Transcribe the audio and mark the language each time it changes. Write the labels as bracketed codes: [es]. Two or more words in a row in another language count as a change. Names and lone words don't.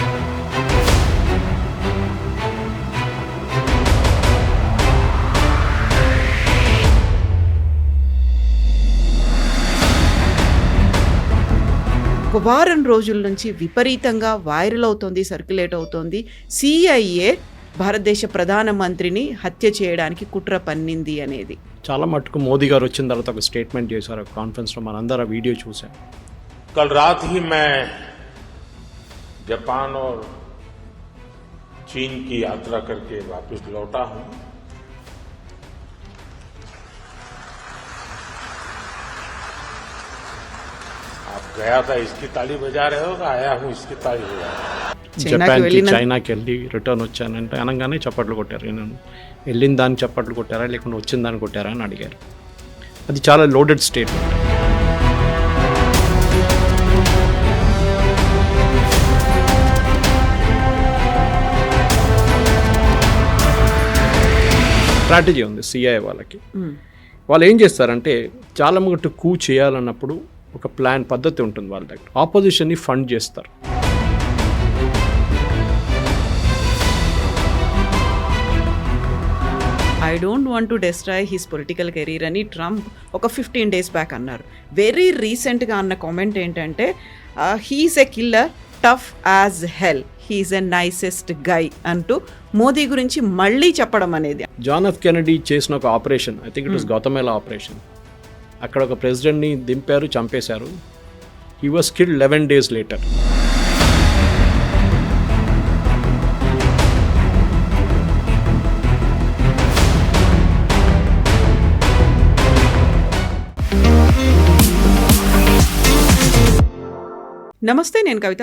[te] ఒక వారం రోజుల నుంచి విపరీతంగా వైరల్ అవుతోంది, సర్క్యులేట్ అవుతోంది. CIA భారతదేశ ప్రధానమంత్రిని హత్య చేయడానికి కుట్ర పన్నింది అనేది. చాలా మటుకు మోదీ గారు వచ్చిన తర్వాత ఒక స్టేట్మెంట్ చేశారు కాన్ఫరెన్స్లో, మనందరూ ఆ వీడియో చూసాం. [hi] कल रात ही मैं जापान और चीन की यात्रा करके वापस लौटा हूं. आप गया था इसकी ताली बजा रहे हो, आया हूं इसकी ताली बजा रहे हो. [te] జపాన్కి చైనాకి వెళ్ళి రిటర్న్ వచ్చానంటే అనగానే చప్పట్లు కొట్టారు. నేను వెళ్ళిన దాన్ని చప్పట్లు కొట్టారా లేకుంటే వచ్చిన దాన్ని కొట్టారా అని అడిగారు. అది చాలా [en] loaded statement. [te] స్ట్రాటజీ ఉంది CIA వాళ్ళకి. వాళ్ళు ఏం చేస్తారంటే చాలా మటుకు కూ చేయాలన్నప్పుడు ఒక ప్లాన్ పద్ధతి ఉంటుంది వాళ్ళ దగ్గర. ఆపోజిషన్ని ఫండ్ చేస్తారు. [en] I don't want to destroy his political career [te] అని ట్రంప్ ఒక 15 days బ్యాక్ అన్నారు. వెరీ రీసెంట్గా అన్న కామెంట్ ఏంటంటే [en] he's a killer, tough as hell, he's a nicest guy [te] అంటూ మోదీ గురించి మళ్ళీ చెప్పడం అనేది. [en] జాన్ ఎఫ్ కెనడీ [te] చేసిన ఒక [en] ఆపరేషన్, I think it was Guatemala operation. [te] అక్కడ ఒక ప్రెసిడెంట్ని దింపారు, చంపేశారు. [en] he was killed 11 days later. [te] నమస్తే, నేను కవిత.